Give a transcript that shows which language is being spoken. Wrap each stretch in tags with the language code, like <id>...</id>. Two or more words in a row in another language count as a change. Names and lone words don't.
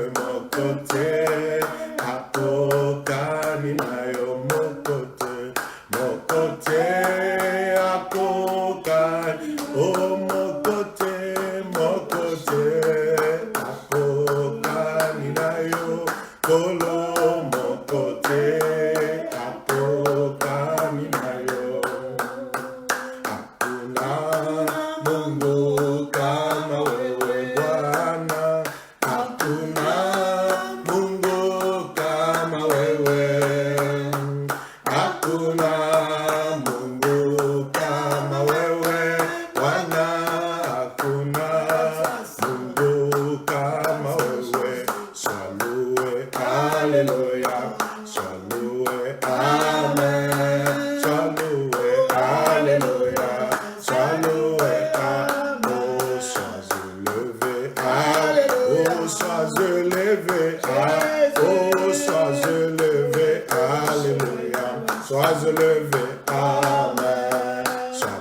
<ln>akokani nayo mokote, akokani, oh mokote, akokani nayo polo, mokote, akokani nayo.</ln> <sw>Hakuna Mungu kama wewe Bwana, hakuna Mungu kama wewe, hakuna Mungu kama wewe Bwana, hakuna Mungu kama wewe.</sw> <fr>Salue, haleluya, salue, amen, salue, haleluya, salue, oh, sois élevé, oh, sois élevé, oh, sois élevé, alléluia, sois élevé, amen, sois</fr>